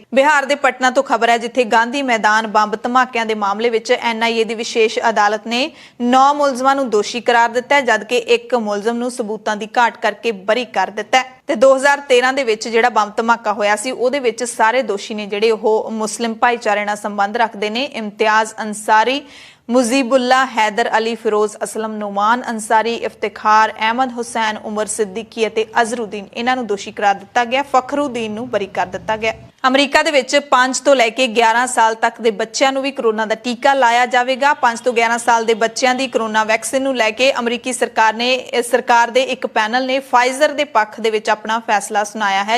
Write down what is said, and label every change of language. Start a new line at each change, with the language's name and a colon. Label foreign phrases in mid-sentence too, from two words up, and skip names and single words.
Punjabi: ਬਿਹਾਰ ਦੇ ਪਟਨਾ ਤੋਂ ਖਬਰ ਹੈ ਜਿੱਥੇ ਗਾਂਧੀ ਮੈਦਾਨ ਬੰਬ ਧਮਾਕਿਆਂ ਦੇ ਮਾਮਲੇ ਵਿੱਚ NIA ਦੀ ਵਿਸ਼ੇਸ਼ ਅਦਾਲਤ ਨੇ 9 ਮੁਲਜ਼ਮਾਂ ਨੂੰ ਦੋਸ਼ੀ ਕਰਾਰ ਦਿੱਤਾ ਹੈ, ਜਦਕਿ ਇੱਕ ਮੁਲਜ਼ਮ ਨੂੰ ਸਬੂਤਾਂ ਦੀ ਘਾਟ ਕਰਕੇ ਬਰੀ ਕਰ ਦਿੱਤਾ ਹੈ। ਤੇ 2013 ਦੇ ਵਿੱਚ ਜਿਹੜਾ ਬੰਬ ਧਮਾਕਾ ਹੋਇਆ ਸੀ ਉਹਦੇ ਵਿੱਚ ਸਾਰੇ ਦੋਸ਼ੀ ਨੇ ਜਿਹੜੇ ਉਹ ਮੁਸਲਿਮ ਭਾਈਚਾਰੇ ਨਾਲ ਸੰਬੰਧ ਰੱਖਦੇ ਨੇ। ਇਮਤਿਆਜ਼ ਅੰਸਾਰੀ, मुजीबुल्ला, हैदर अली, फिरोज असलम, नुमान अंसारी, इफ्तिखार अहमद हुसैन, उमर सिद्दीकी ਅਤੇ ਅਜ਼रुद्दीन ਇਹਨਾਂ ਨੂੰ ਦੋਸ਼ੀ ਕਰਾਰ ਦਿੱਤਾ ਗਿਆ। ਫਖਰੁद्दीन ਨੂੰ ਬਰੀ ਕਰ ਦਿੱਤਾ ਗਿਆ। ਅਮਰੀਕਾ ਦੇ ਵਿੱਚ 5 ਤੋਂ ਲੈ ਕੇ 11 ਸਾਲ ਤੱਕ ਦੇ ਬੱਚਿਆਂ ਨੂੰ ਵੀ ਕਰੋਨਾ ਦਾ ਟੀਕਾ ਲਾਇਆ ਜਾਵੇਗਾ। 5 ਤੋਂ 11 ਸਾਲ ਦੇ ਬੱਚਿਆਂ ਦੀ ਕਰੋਨਾ ਵੈਕਸੀਨ ਨੂੰ ਲੈ ਕੇ ਅਮਰੀਕੀ ਸਰਕਾਰ ਦੇ ਇੱਕ ਪੈਨਲ ਨੇ ਫਾਈਜ਼ਰ ਦੇ ਪੱਖ ਦੇ ਵਿੱਚ ਆਪਣਾ ਫੈਸਲਾ ਸੁਣਾਇਆ ਹੈ।